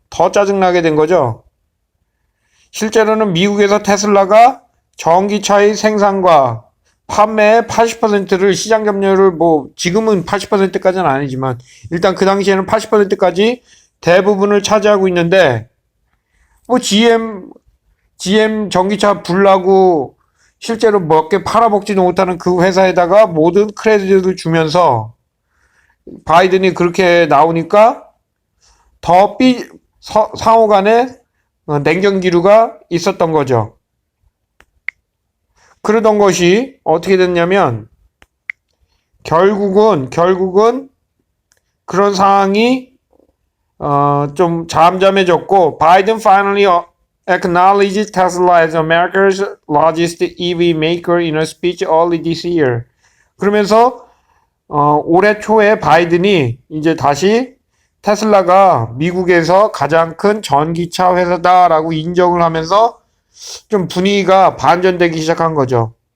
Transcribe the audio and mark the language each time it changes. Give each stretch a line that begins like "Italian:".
Korean: 더 짜증나게 된 거죠. 실제로는 미국에서 테슬라가 전기차의 생산과 판매의 80%를 시장 점유율을 지금은 80%까지는 아니지만 일단 그 당시에는 80%까지 대부분을 차지하고 있는데 GM 전기차 불나고 실제로 몇 개 팔아먹지도 못하는 그 회사에다가 모든 크레딧을 주면서 바이든이 그렇게 나오니까 더 상호 간에 냉전 기류가 있었던 거죠. 그러던 것이 어떻게 됐냐면 결국은 그런 상황이 좀 잠잠해졌고
English: Biden finally acknowledged Tesla as America's largest EV maker in a speech early this year.
Korean: 그러면서 올해 초에 바이든이 이제 다시 테슬라가 미국에서 가장 큰 전기차 회사다라고 인정을 하면서 좀 분위기가 반전되기 시작한 거죠.